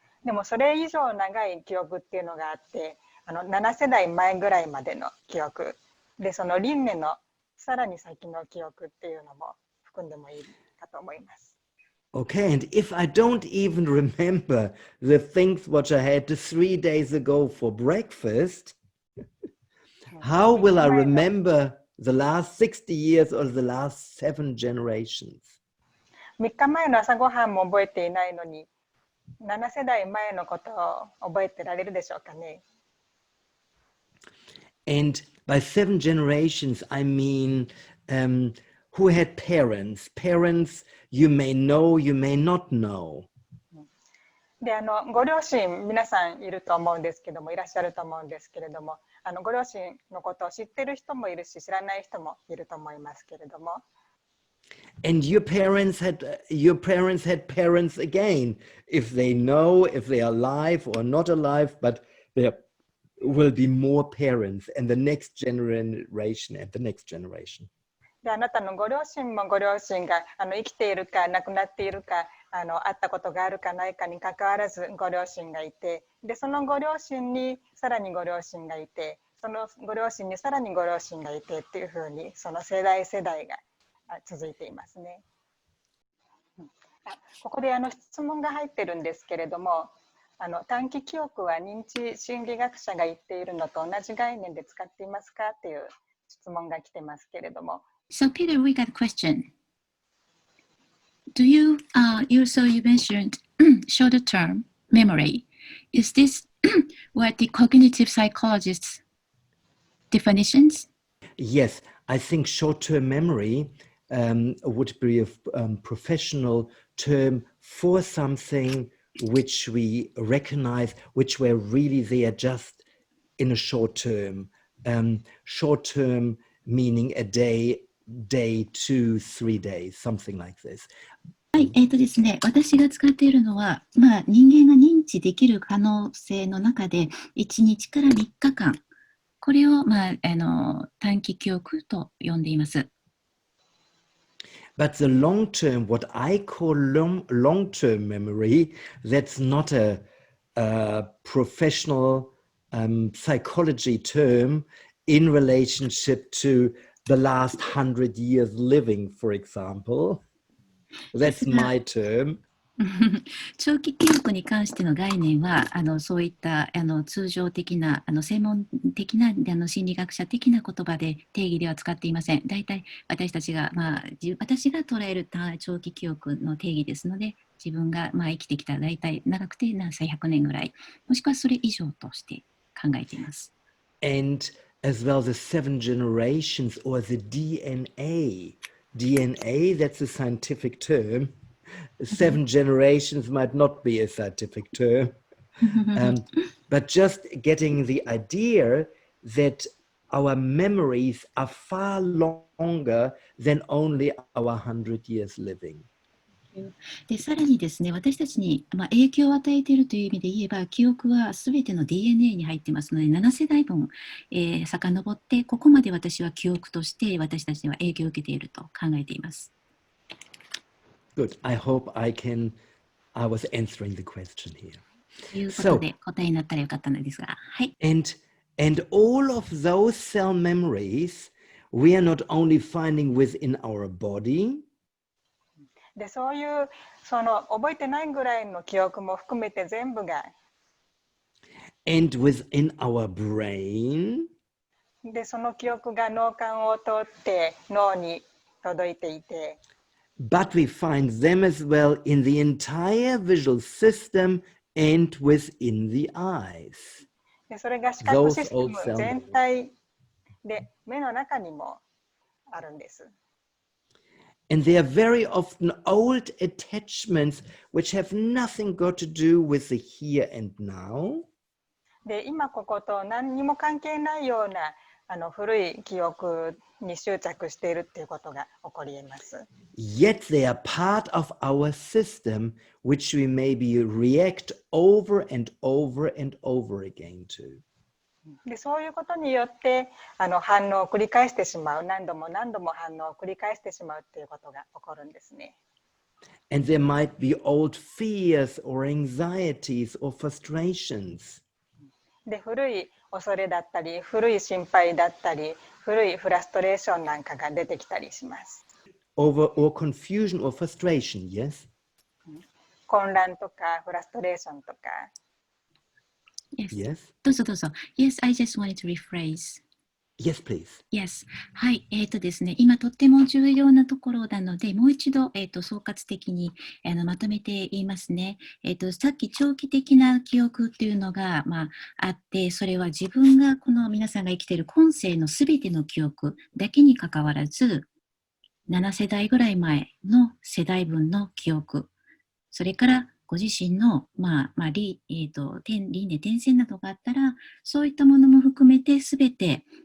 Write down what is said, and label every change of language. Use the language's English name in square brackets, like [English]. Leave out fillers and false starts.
[Japanese] でもそれ以上長い記憶っていうのがあって、7世代前ぐらいまでの記憶で、その輪廻のさらに先の記憶っていうのも含んでもいいかと思います。 [English] Okay, and if I don't even remember the things what I had 3 days ago for breakfast, how will I remember the last 60 years or the last 7 generations? [Japanese] 3日前の朝ごはんも覚えていないのに、7世代前のことを覚えてられるでしょうかね。 [English] And by 7 generations, I mean who had parents. Parents you may know, you may not know. [Japanese] で、ご両親皆さんいると思うんですけども、いらっしゃると思うんですけれども、ご両親のことを知ってる人もいるし、知らない人もいると思いますけれども。 [English] And your parents had parents again. If they know if they are alive or not alive, but there will be more parents and the next generation and the next generation. [Japanese] であなたのご両親もご両親が生きているか亡くなっているか会ったことがあるかないかにかかわらずご両親がいて、でそのご両親にさらにご両親がいて、そのご両親にさらにご両親がいてっていうふうにその世代世代が続いていますね。ここで質問が入ってるんですけれども、短期記憶は認知心理学者が言っているのと同じ概念で使っていますかっていう質問が来てますけれども。 [English] So Peter, we got a question. Do you you mentioned short-term memory. Is this what the cognitive psychologists definitions? Yes, I think short-term memory would be a professional term for something which we recognize, which were really there just in a short term. Short term meaning a day, 2, 3 days, something like this. [Japanese] はい、ですね、私が使っているのは、人間が認知できる可能性の中で、1日から3日間、これを、短期記憶と呼んでいます。 [English] But the long term, what I call long-term memory, that's not a professional psychology term in relationship to the last 100 years living, for example. That's my term. [Japanese] 長期記憶に関しての概念はそういった通常的な専門的な心理学者的な言葉で定義では使っていません。大体私たちが、私が捉える長期記憶の定義ですので、自分が生きてきた大体長くて100年ぐらい、もしくはそれ以上として考えています。 [English] And as well the 7 generations or the DNA. DNA, that's a scientific term. 7 generations might not be a scientific term, but just getting the idea that our memories are far longer than only our 100 years living. [Japanese] でさらにですね、私たちに、影響を与えているという意味で言えば、記憶はすべての DNA に入ってますので、7世代分、遡って、ここまで私は記憶として私たちには影響を受けていると考えています。 [English] Good. I hope I was answering the question here. [Japanese] ということで、答えになったらよかったのですが、はい。 [English] And all of those cell memories, we are not only finding within our body. [Japanese] でそういう覚えてないぐらいの記憶も含めて全部が [English] And within our brain. [Japanese] でその記憶が脳幹を通って脳に届いていて [English] But we find them as well in the entire visual system and within the eyes. [Japanese] でそれが視覚システム全体で目の中にもあるんです。 [English] And they are very often old attachments which have nothing got to do with the here and now. [Japanese] で今ここと何にも関係ないような古い記憶に執着しているっていうことが起こり得ます。 [English] Yet they are part of our system which we maybe react over and over and over again to. [Japanese] でそういうことによって反応を繰り返してしまう、何度も何度も反応を繰り返してしまうっていうことが起こるんですね。 [English] And there might be old fears or anxieties or frustrations. [Japanese] で古い恐れだったり、古い心配だったり、古いフラストレーションなんかが出てきたりします。 [English] Or confusion or frustration, yes? [Japanese] 混乱とかフラストレーションとか。 [English] Yes. [Japanese] どうぞどうぞ。 [English] Yes, I just wanted to rephrase. Yes, please. Yes. [Japanese] はい。ですね、今とっても重要なところなので、もう一度、総括的にまとめて言いますね。さっき長期的な記憶っていうのが、あって、それは自分がこの皆さんが生きている今世のすべての記憶だけにかかわらず、7世代ぐらい前の世代分の記憶、それからご自身の、輪廻転生などがあったら、そういったものも含めてすべて、